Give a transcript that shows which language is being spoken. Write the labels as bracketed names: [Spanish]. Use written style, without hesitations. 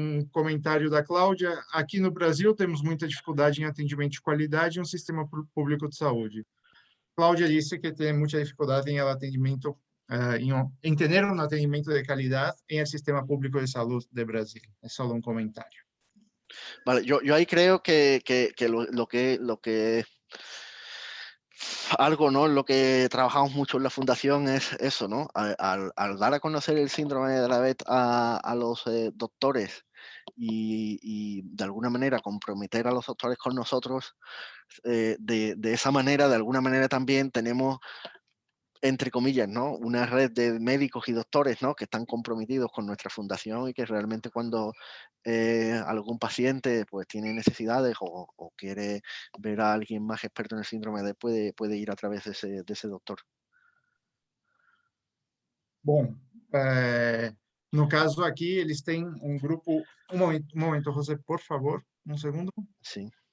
[Portuguese] Comentário da Cláudia. Aqui no Brasil, temos muita dificuldade em atendimento de qualidade em um sistema público de saúde. Cláudia disse que tem muita dificuldade em atendimento, em ter um atendimento de qualidade em el sistema público de saúde de Brasil. É só um comentário. [Spanish] Vale, yo ahí creo que lo que algo, ¿no? Lo que trabajamos mucho en la fundación es eso, ¿no? Al dar a conocer el síndrome de Dravet a los doctores y de alguna manera comprometer a los doctores con nosotros, de esa manera, de alguna manera también tenemos, entre comillas, ¿no? Una red de médicos y doctores, ¿no? Que están comprometidos con nuestra fundación y que realmente cuando algún paciente pues tiene necesidades o quiere ver a alguien más experto en el síndrome de puede ir a través de ese doctor. [Portuguese] Bom, no caso aqui, eles têm um grupo... Um momento, José, por favor, um segundo. [Spanish] Sí.